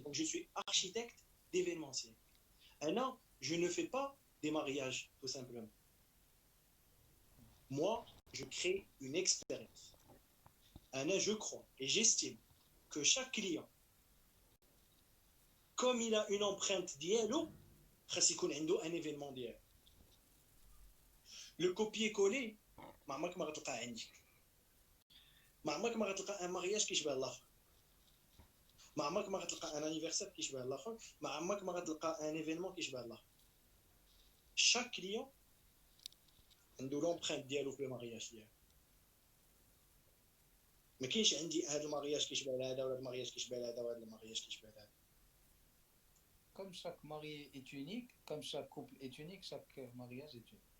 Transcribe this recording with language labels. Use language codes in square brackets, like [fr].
[fr] Donc je suis architecte d'événementiel. Non, je ne fais pas des mariages, tout simplement. Moi, je crée une expérience. Je crois et j'estime que chaque client, comme il a une empreinte d'IELO, un événement d'IELO. Le copier-coller, [ar] ما غتلقى عندي. ما غتلقى [fr] un mariage [ar] كيشبه الاخر. ما غتلقى [fr] un anniversaire [ar] كيشبه الاخر. ما غتلقى [fr] un événement [ar] كيشبه الاخر. [fr] Chaque client [ar] عنده l'empreinte ديالو في المارياج ديالو. ما كاينش عندي هذا المارياج كيشبه هذا ولا المارياج كيشبه هذا ولا المارياج كيشبه هذا. [fr] Comme chaque marié est unique, comme chaque couple est unique, chaque mariage est unique.